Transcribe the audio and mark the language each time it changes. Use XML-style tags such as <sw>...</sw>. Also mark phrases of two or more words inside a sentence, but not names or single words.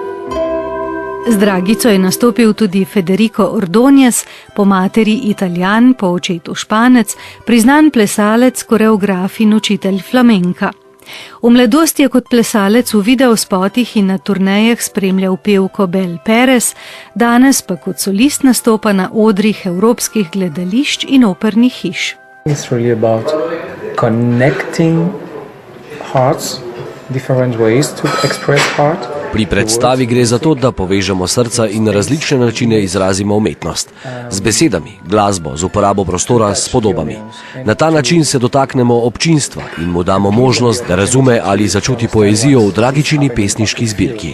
<sl>Z Dragico je nastopil tudi Federico Ordonez, po materi Italijan, po očetu Španec, priznan plesalec, koreograf in učitelj flamenka. V mladosti je kot plesalec v videospotih in na turnejah spremljal pevko Bel Perez, danes pa kot solist nastopa na odrih evropskih gledališč in opernih hiš.</sl> <en>It's really about connecting hearts, different ways to express heart.</en> <sl>Pri predstavi gre za to, da povežemo srca in na različne načine izrazimo umetnost. Z besedami, glasbo, z uporabo prostora, s podobami. Na ta način se dotaknemo občinstva in mu damo možnost, da razume ali začuti poezijo v Dragičini pesniški zbirki.</sl>